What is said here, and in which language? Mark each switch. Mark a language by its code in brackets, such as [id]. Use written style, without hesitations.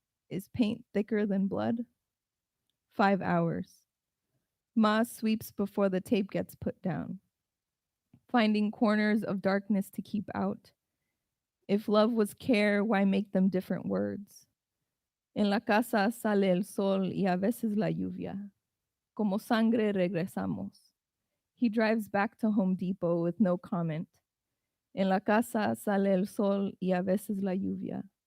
[en] Is paint thicker than blood? 5 hours. Ma sweeps before the tape gets put down. Finding corners of darkness to keep out. If love was care, why make them different words? [es] En la casa sale el sol y a veces la lluvia. Como sangre regresamos. [en] He drives back to Home Depot with no comment. [es] En la casa sale el sol y a veces la lluvia.